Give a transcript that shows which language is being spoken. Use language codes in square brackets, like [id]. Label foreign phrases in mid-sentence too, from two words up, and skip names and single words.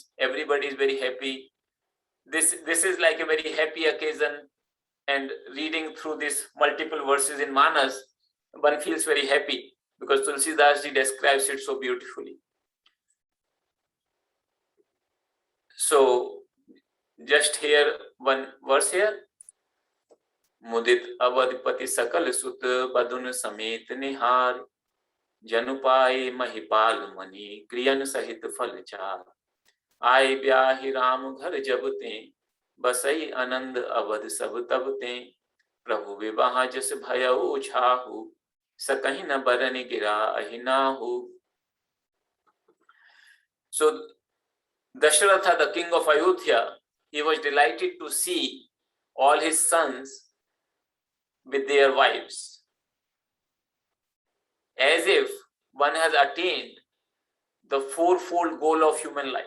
[en] Everybody is very happy. This is like a very happy occasion. And reading through these multiple verses in Manas, one feels very happy because Tulsidas describes it so beautifully. So, just here, one verse here. [awa] मुदित अवधपति सकल सुत बधुन्ह समेत निहारि जनु पाए महिपाल मनि क्रियन्ह सहित फल चारि आय ब्याहि राम घर जबते बसई आनंद अवध सब तबते प्रभु विवाह जस भयउ छाहु सकहि न बरन गिरा अहिनाहु. [en] So Dasharatha, the king of Ayodhya, he was delighted to see all his sons with their wives, as if one has attained the fourfold goal of human life.